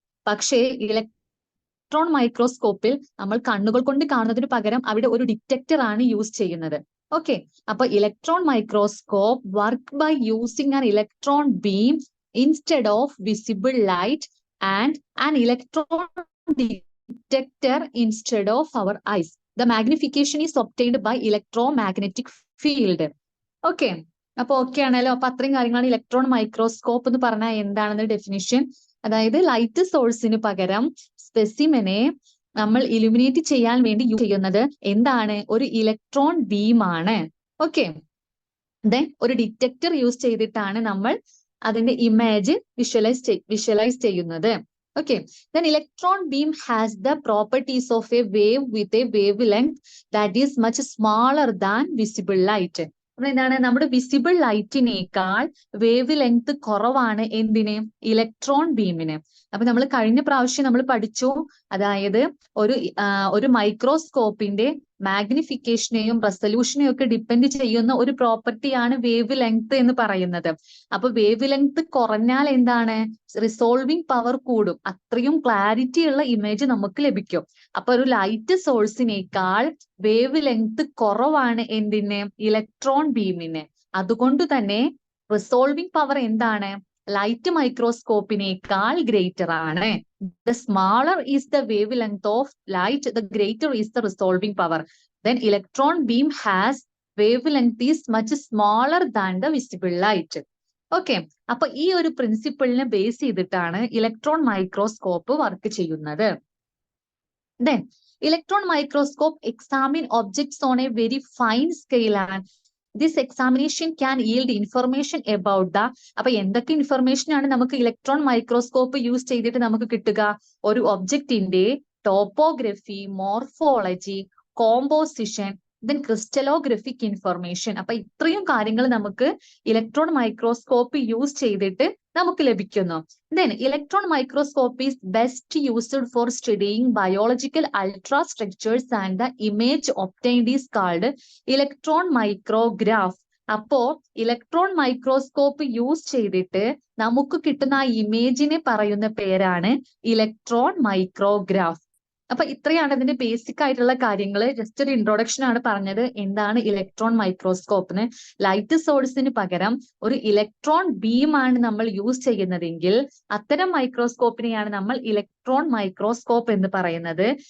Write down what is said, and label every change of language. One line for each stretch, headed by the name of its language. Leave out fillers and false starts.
Malayalam: പക്ഷേ ഇലക്ട്രോൺ മൈക്രോസ്കോപ്പിൽ നമ്മൾ കണ്ണുകൾ കൊണ്ട് കാണുന്നതിന് പകരം അവിടെ ഒരു ഡിറ്റക്ടർ ആണ് യൂസ് ചെയ്യുന്നത്.
English: Okay, അപ്പൊ electron microscope work by using an electron beam instead of visible light and an electron detector instead of our eyes. The magnification is obtained by electromagnetic field.
Malayalam: Okay, അപ്പൊ okay ആണല്ലോ. അപ്പൊ അത്രയും കാര്യങ്ങളാണ് electron microscope എന്ന് പറഞ്ഞാൽ എന്താണെന്ന് definition. അതായത് light സോഴ്സിന് പകരം സ്പെസിമെനെ നമ്മൾ ഇലുമിനേറ്റ് ചെയ്യാൻ വേണ്ടി യൂസ് ചെയ്യുന്നത് എന്താണ്? ഒരു ഇലക്ട്രോൺ ബീം ആണ്. ഓക്കെ, ദെൻ ഒരു ഡിറ്റക്ടർ യൂസ് ചെയ്തിട്ടാണ് നമ്മൾ അതിന്റെ ഇമേജ് വിഷ്വലൈസ് ചെയ്യുന്നത്.
English: Okay, then electron beam has the properties of a wave with a wavelength that is much smaller than visible light.
Malayalam: അപ്പൊ എന്താണ്? നമ്മുടെ വിസിബിൾ ലൈറ്റിനേക്കാൾ വേവ് ലെങ്ത് കുറവാണ് എന്തിന്? ഇലക്ട്രോൺ ബീമിന്. അപ്പൊ നമ്മൾ കഴിഞ്ഞ പ്രാവശ്യം നമ്മൾ പഠിച്ചു, അതായത് ഒരു മൈക്രോസ്കോപ്പിന്റെ മാഗ്നിഫിക്കേഷനെയും റെസൊല്യൂഷനെയും ഒക്കെ ഡിപ്പെൻഡ് ചെയ്യുന്ന ഒരു പ്രോപ്പർട്ടിയാണ് വേവ് ലെങ്ത് എന്ന് പറയുന്നത്. അപ്പൊ വേവ് ലെങ്ത് കുറഞ്ഞാൽ എന്താണ്? റിസോൾവിംഗ് പവർ കൂടും, അത്രയും ക്ലാരിറ്റി ഉള്ള ഇമേജ് നമുക്ക് ലഭിക്കും. അപ്പൊ ഒരു ലൈറ്റ് സോഴ്സിനേക്കാൾ വേവ് ലെങ്ത് കുറവാണ് എന്തിന്? ഇലക്ട്രോൺ ബീമിന്. അതുകൊണ്ട് തന്നെ റിസോൾവിംഗ് പവർ എന്താണ്? ലൈറ്റ് മൈക്രോസ്കോപ്പിനേക്കാൾ ഗ്രേറ്റർ ആണ്.
English: The smaller is the wavelength of light, the greater is the resolving power. Then electron beam has wavelength is much smaller than the visible light.
Malayalam: Okay, അപ്പൊ ഈ ഒരു പ്രിൻസിപ്പിളിനെ base ചെയ്തിട്ടാണ് electron microscope work ചെയ്യുന്നത്.
English: Then electron microscope examine objects on a very fine scale and this examination can yield information about the.
Malayalam: അപ്പൊ എന്തൊക്കെ information ആണ് നമുക്ക് electron microscope use ചെയ്തിട്ട് നമുക്ക് കിട്ടുക? ഒരു ഒബ്ജക്റ്റിന്റെ topography, morphology, composition, then crystallographic information. അപ്പൊ ഇത്രയും കാര്യങ്ങൾ നമുക്ക് ഇലക്ട്രോൺ മൈക്രോസ്കോപ്പ് യൂസ് ചെയ്തിട്ട് നമുക്ക് ലഭിക്കുന്നു.
English: Then electron microscope is best used for studying biological ultrastructures and the image obtained is called electron micrograph.
Malayalam: അപ്പോ ഇലക്ട്രോൺ മൈക്രോസ്കോപ്പ് യൂസ് ചെയ്തിട്ട് നമുക്ക് കിട്ടുന്ന ആ ഇമേജിനെ പറയുന്ന പേരാണ് ഇലക്ട്രോൺ മൈക്രോഗ്രാഫ്. അപ്പൊ ഇത്രയാണ് ഇതിന്റെ ബേസിക് ആയിട്ടുള്ള കാര്യങ്ങൾ. ജസ്റ്റ് ഒരു ഇൻട്രൊഡക്ഷൻ ആണ് പറഞ്ഞത് എന്താണ് ഇലക്ട്രോൺ മൈക്രോസ്കോപ്പിന്. ലൈറ്റ് സോഴ്സിന് പകരം ഒരു ഇലക്ട്രോൺ ബീം ആണ് നമ്മൾ യൂസ് ചെയ്യുന്നതെങ്കിൽ അത്തരം മൈക്രോസ്കോപ്പിനെയാണ് നമ്മൾ ഇലക്ട്രോൺ മൈക്രോസ്കോപ്പ് എന്ന് പറയുന്നത്.